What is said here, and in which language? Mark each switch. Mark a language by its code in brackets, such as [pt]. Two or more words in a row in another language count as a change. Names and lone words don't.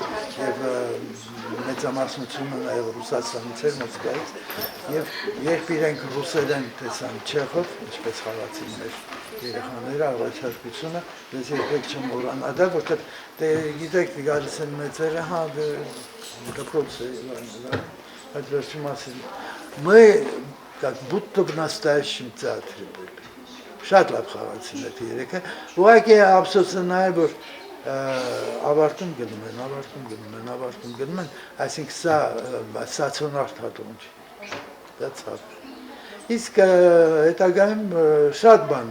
[hy] եւ մեծամասնությունը նաեւ Ռուսաստանից էր, Մոսկվայից եւ երբ իրենք ռուսերեն տեսան Չեխով, ինչպես խաղացին մեր երեխաները առաջարկությունը, ես երբեք չեմ մոռանա դա, որտեղ դե գիտեք գալիս են մեծերը, հա դպրոցը, այդ վերջում ասել, [ru] мы как будто в настоящем театре были. [hy] Շատ լավ խաղացին այդ երեքը, ուղղակի ափսոսը նա է, որ ավարտում գնում են, այսինքն սա ստացիոնար թատրոն չի, դա ցավ։ Իսկ հետագայում շատ բան